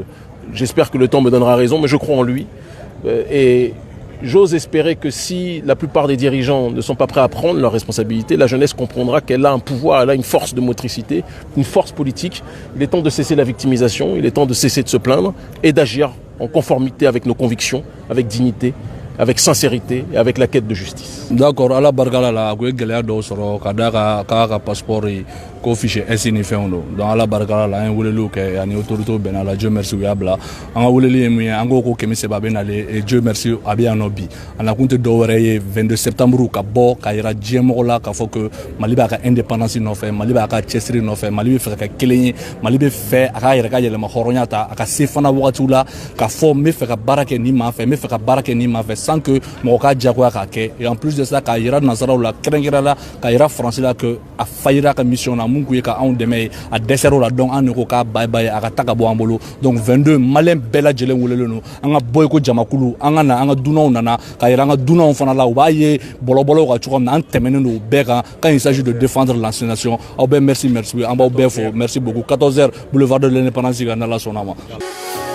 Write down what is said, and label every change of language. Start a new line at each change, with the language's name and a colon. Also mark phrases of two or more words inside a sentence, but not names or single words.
French: J'espère que le temps me donnera raison, mais je crois en lui. Et j'ose espérer que si la plupart des dirigeants ne sont pas prêts à prendre leurs responsabilités, la jeunesse comprendra qu'elle a un pouvoir, elle a une force de motricité, une force politique. Il est temps de cesser la victimisation, il est temps de cesser de se plaindre et d'agir en conformité avec nos convictions, avec dignité, avec sincérité et avec la quête de justice. D'accord,
Bambara: ala barkala la ko gɛlɛya dɔw sɔrɔ ka da ka passeport ko fichier S ni fɛnw don. Donc ala barkala la an weleliw kɛ ani autorité bɛnna la
French: Dieu merci
Bambara: u y'a bila. An ka weleli ye mun ye an ko ko Kɛmɛ Seba bɛ nale et
French: Dieu merci
Bambara: a bɛ yan nɔ bi. A na kun tɛ dɔ wɛrɛ ye 22 septembre ka bɔ ka yira diɲɛmɔgɔ la k'a fɔ que Mali b'a ka indépendance nɔfɛ, Mali b'a ka cɛsiri nɔfɛ, Mali bɛ fɛ ka kɛ kelen ye, Mali bɛ fɛ a ka yɛrɛ ka yɛlɛma hɔrɔnya ta, a ka se fana wagatiw la k'a fɔ n bɛ fɛ ka baara kɛ nin maa fɛ, n bɛ fɛ ka baara kɛ nin maa fɛ
French: sans que
Bambara: mɔgɔ ka diyagoya k'a kɛ.
French: Et en plus de ça
Bambara: k'a yira nazaraw la kɛrɛnkɛrɛn la k'a yira faransi la que a fayira ka mission na mun kun ye ka anw dɛmɛ ye a dɛsɛr'o la donc an de ko k'a
English: bye bye
Bambara: a ka ta ka bɔ an bolo. Donc 22 maliyɛn bɛɛ lajɛlen welelen don an ka bɔ i ko jamakulu an ka na an ka dunanw nana k'a yira an ka dunanw fana la u b'a ye bɔlɔbɔlɔw ka cogo min na an tɛmɛnen don bɛɛ kan
French: quand il s'agit de défendre l'ancienne nation.
Bambara: Aw bɛɛ merci an b'aw bɛɛ fo
French: merci beaucoup
Bambara: 14h boulevard de l'indépendance ka n'Ala sɔnna ma.